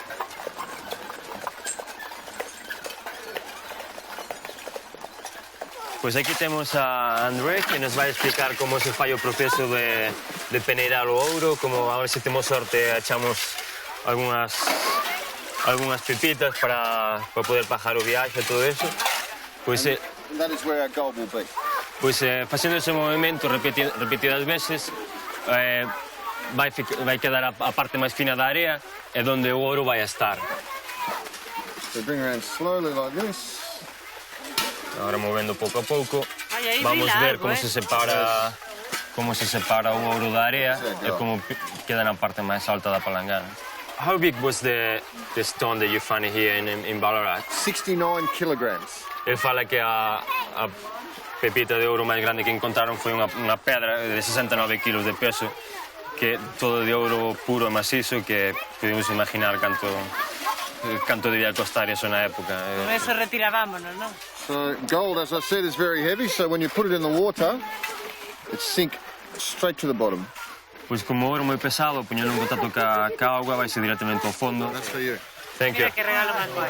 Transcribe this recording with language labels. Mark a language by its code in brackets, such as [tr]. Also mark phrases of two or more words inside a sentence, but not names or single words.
[gl] Pois aquí temos a André, que nos vai explicar como se fai o proceso de peneirar o ouro, como a ver se temos sorte echamos algunhas pepitas para poder pagar o viaxe e todo eso. Pois [en] That is where our gold will be. [gl] Pois facendo ese movimento repetidas veces, vai quedar a parte máis fina da area e onde o ouro vai estar. [en] So bring around slowly like this. [gl] Agora movendo pouco a pouco, vamos ver como se separa o ouro da area e como queda na parte máis alta da palangana. [en] How big was the stone that you found here in Ballarat? 69 kilograms. [gl] Ele fala que a pepita de ouro máis grande que encontraron foi unha pedra de 69 kilos de peso, que todo de ouro puro e macizo, que podemos imaginar canto canto debía costar eso na época. Con eso retirábamos, non? [en] So gold, as I said, is very heavy, so when you put it in the water, it sink straight to the bottom. [gl] Pois como ouro moi pesado, poñelo en contacto ca auga, vaise directamente ao fondo. [en] That's for you. Thank you. [gl] Mira que regalo máis guai.